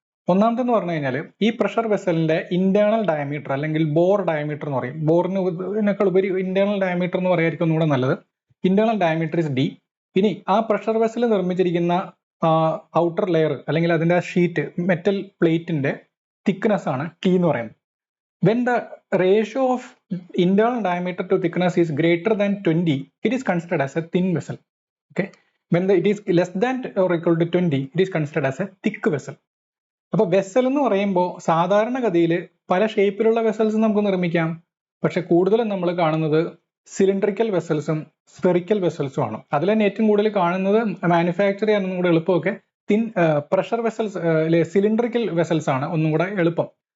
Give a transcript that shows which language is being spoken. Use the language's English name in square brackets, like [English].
[Malayalam] ഒന്നാമത്തെന്ന് പറഞ്ഞു കഴിഞ്ഞാൽ ഈ പ്രഷർ വെസലിന്റെ ഇന്റേണൽ ഡയമീറ്റർ അല്ലെങ്കിൽ ബോർ ഡയമീറ്റർ എന്ന് പറയും. ബോറിനേക്കാൾ ഉപരി ഇന്റേണൽ ഡയമീറ്റർ എന്ന് പറയായിരിക്കും ഒന്നുകൂടെ നല്ലത്. Internal diameter is D. ഇനി ആ പ്രഷർ വെസൽ നിർമ്മിച്ചിരിക്കുന്ന ഔട്ടർ ലെയർ അല്ലെങ്കിൽ അതിന്റെ ഷീറ്റ് മെറ്റൽ പ്ലേറ്റിന്റെ തിക്നെസ് ആണ് T എന്ന് പറയുന്നത്. [English] When the ratio of internal diameter to thickness is greater than 20, it is considered as a thin vessel. Okay. When it is less than or equal to 20, it is considered as a thick vessel. [Malayalam] അപ്പോൾ vessel എന്ന് പറയുമ്പോൾ സാധാരണഗതിയിൽ പല ഷേപ്പിലുള്ള vessels നമുക്ക് നിർമ്മിക്കാം. പക്ഷെ കൂടുതലും നമ്മൾ കാണുന്നത് സിലിണ്ടറിക്കൽ വെസൽസും സ്ഫെറിക്കൽ വെസൽസും ആണ്. അതിൽ തന്നെ ഏറ്റവും കൂടുതൽ കാണുന്നത് മാനുഫാക്ചർ ചെയ്യാനൊന്നും കൂടെ എളുപ്പമൊക്കെ thin pressure vessels cylindrical vessels ആണ് ഒന്നും കൂടെ എളുപ്പം.